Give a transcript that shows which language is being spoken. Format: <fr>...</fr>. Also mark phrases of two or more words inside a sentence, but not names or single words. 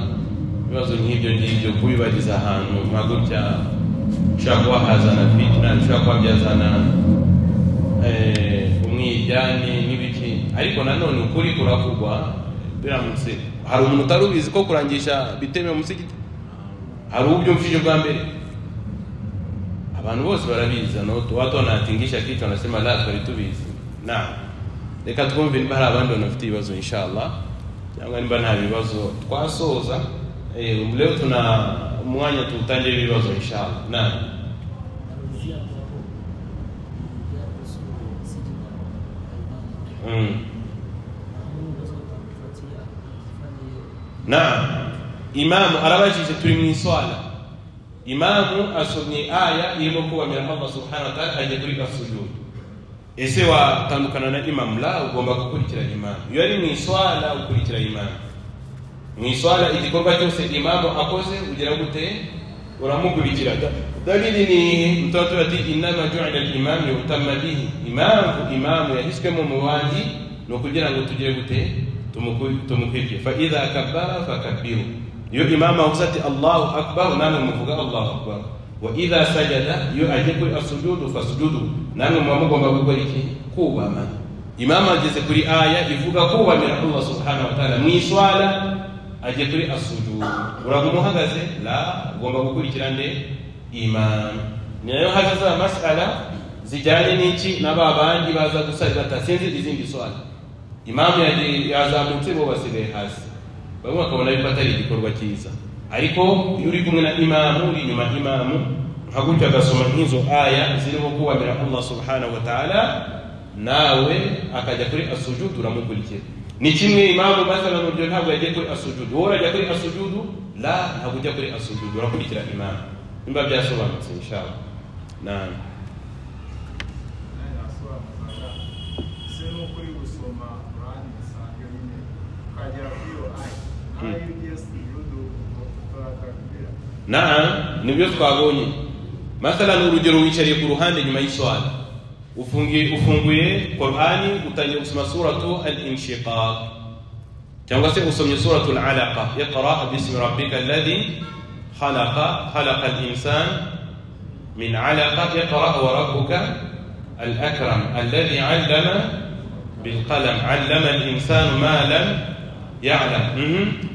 <rw>Ibibazo nk'ibyo ngibyo kubibariza ahantu nkagutya ushaka kuba hazana fitna, ushaka kuba byazana umwijyane n'ibiki, ariko nanone ukuri kuravugwa. Biramutse hari umuntu utarubizi ko kurangisha bitemewe mu musigiti, hari ubyumvije bwa mbere, abantu bose barabiza, no</rw> <sw>watu wanatingisha kitu wanasema</sw> <rw>la twari tubizi. reka twumve niba hari abandi banafite ibibazo inshallah cyangwa niba nta bibazo twasoza.</rw> <sw>Leo tuna mwanya</sw> <rw>tutange ibibazo</rw> <sw>inshallah. Naam.</sw> <rw>Naam, imamu arabajije turi mu iswala, imamu asomye aya irimo kubamira Allah</rw> <ar>سبحانه وتعالى</ar> <rw>aje kuri sujud. Ese watandukana na imam? La, ugomba gukurikira imam. Iyo ari mu iswala ukurikira imam. Mu iswala igikorwa cyose imamu akoze ugira gute? Uramukurikira.</rw> <sw>Dalili ni mtoto</sw> <ar>ati إنما جعل الإمام ليؤتم به.</ar> <rw>Imamu yahiswemo mu bandi no kugira ngo tugire gute? Tumukurikire.</rw> <ar>فإذا كبر فكبروا.</ar> <rw>Iyo imamu avuze ati</rw> <ar>الله أكبر,</ar> <rw>namwe muvuga</rw> <ar>الله أكبر. وإذا سجد,</ar> <rw>iyo aje kuri as-sujudu fasjudu, namwe mugomba gukora iki? Kubama. Imamu ageze kuri aya ivuga kubamira Allah</rw> <ar>سبحانه وتعالى</ar> <rw>mu iswala, aje kuri as-sujud, uragumuhagaze? La, ugomba gukurikira nde? Imam. Niyo hazaza mas'ala zijyanye n'iki n'ababandi baza gusaba batasinze izindi swala. Imam yazamutse bo basigaye hasi, bamwe bakabona yuko atari igikorwa cyiza. Ariko iyo uri kumwe na imamu, uri nyuma imamu, hagutya agasoma nk'izo aya zirimo kubamira Allah</rw> <ar>سبحانه وتعالى,</ar> <rw>nawe akajya kuri as-sujud uramukurikira. Ni kimwe imamu mathalan uryo ntabwo yagiye kuri as-sujud, wowe urajya kuri as-sujud? La, ntabwo ujya kuri as-sujud, urakurikira imamu. Nimba byasobanutse inshallah. Naam. Naam, nibyo twabonye. Mathalan urugero wicariye ku ruhande nyuma y'iswala, ufunguye Qur'ani utangiye gusoma suratu al-inshiqaq cyangwa se usomye suratu al-alaqa,</rw> <ar>اقرأ باسم ربك الذي خلق خلق الإنسان من علق اقرأ وربك الأكرم الذي علم بالقلم علم الإنسان ما لم يعلم.</ar>